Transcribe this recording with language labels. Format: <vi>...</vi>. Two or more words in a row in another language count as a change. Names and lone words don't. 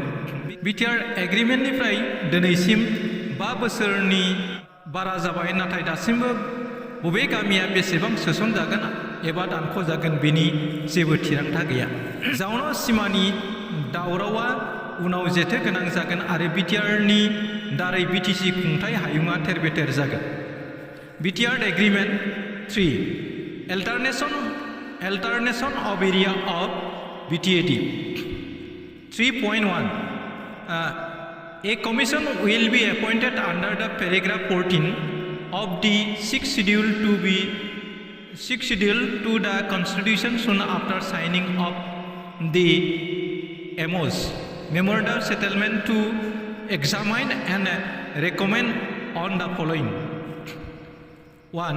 <brx>BTR एग्रिमेन्टनिफ्राय दिनैसिम 5 बोसोरनि बारा जाबाय, नाथाय दासिमबो बबे गामिया बेसेबां सोसनजागोन एबा दानख'जागोन बेनि जेबो थिरांथा गैया। जाउनाव सिमानि दावरावा उनाव जेथो गोनां जागोन आरो BTRनि दारै BTC खुंथाय हायुङा थेर-बेथेर जागोन।</brx> <en>BTR एग्रिमेन्ट 3 Alternation of area of BTAD 3.1 A commission will be appointed under the paragraph 14 of the 6th schedule to the Constitution soon after signing of the MOS Memorandum Settlement to examine and recommend on the following: 1.</en>